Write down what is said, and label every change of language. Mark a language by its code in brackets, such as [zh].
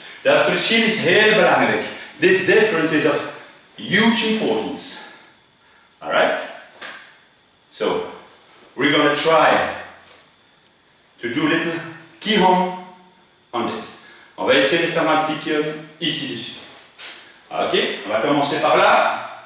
[nl] Dat verschil is heel belangrijk. [en] This difference is of huge importance. Alright? So, we're going to try to do a little Kihon on this. [fr] On va essayer de faire un petit Kihon ici dessus. Ok, on va commencer par là.